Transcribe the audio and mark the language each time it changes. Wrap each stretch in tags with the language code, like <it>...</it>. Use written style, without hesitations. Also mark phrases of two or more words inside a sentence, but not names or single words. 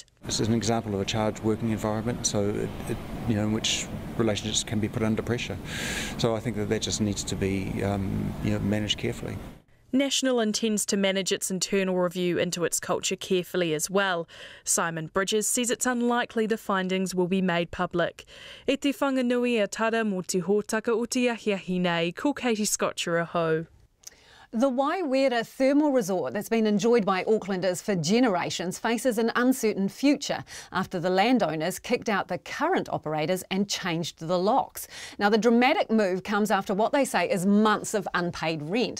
<en>This is an example of a charged working environment, so in which relationships can be put under pressure. So I think that just needs to be managed carefully. National intends to manage its internal review into its culture carefully as well. Simon Bridges says it's unlikely the findings will be made public.</en> <mi>E te whanganui a tara mō te hōtaka o te ahiahi nei, ko Katie Scotcher aho.</mi> <en>The Waiwera thermal resort that's been enjoyed by Aucklanders for generations faces an uncertain future after the landowners kicked out the current operators and changed the locks. Now, the dramatic move comes after what they say is months of unpaid rent.</en>